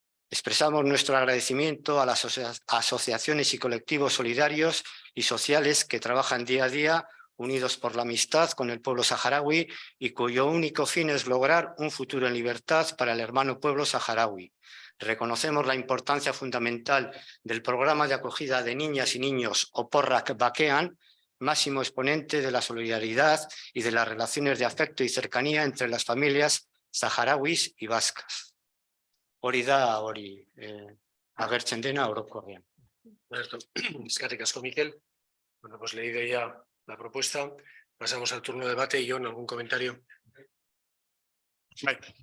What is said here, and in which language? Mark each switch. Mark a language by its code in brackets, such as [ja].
[es] Expresamos nuestro agradecimiento a las asociaciones y colectivos solidarios y sociales que trabajan día a día unidos por la amistad con el pueblo saharaui y cuyo único fin es lograr un futuro en libertad para el hermano pueblo saharaui. Reconocemos la importancia fundamental del programa de acogida de niñas y niños Oporrak Bakean, máximo exponente de la solidaridad y de las relaciones de afecto y cercanía entre las familias saharauis y vascas. [eu] Hori da, hori agertzen dena orokorrean. Eskerrik asko, Miquel. [es] Bueno, pues leído ya la propuesta. Pasamos al turno de debate. Jon, ¿algún comentario? [eu] Bai.